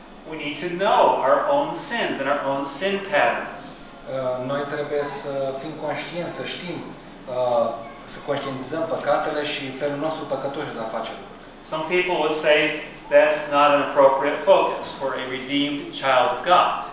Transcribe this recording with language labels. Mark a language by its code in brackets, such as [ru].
[en] We need to know our own sins and our own sin patterns. [ro] Noi trebuie să fim conștienți, să știm, să conștientizăm păcatele și felul nostru păcătoși de a face. [en] Some people would say that's not an appropriate focus for a redeemed child of God.